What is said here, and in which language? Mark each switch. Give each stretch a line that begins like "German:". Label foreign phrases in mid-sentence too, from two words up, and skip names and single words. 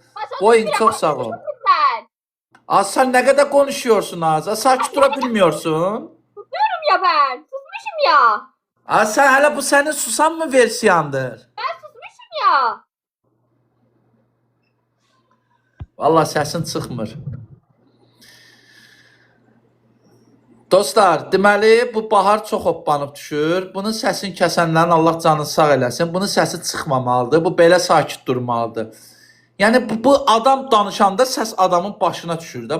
Turkish: Boyun çok sağ ol. Sen. Sen ne kadar konuşuyorsun az? Sakit durabiliyorsun. Susuyorum ya ben. Susmuşum ya. Sen hele bu senin susan mı versiyandır? Ben susmuşum ya.
Azerbaijani: Vallahi səsin çıxmır. Dostlar, deməli bu bahar çox hoppanıb düşür. Bunun səsini kəsənlərin Allah canını sağ eləsin. Bunun səsi çıxmamalıdır. Bu belə sakit durmalıdır. Yəni bu adam danışanda səs adamın başına düşür də.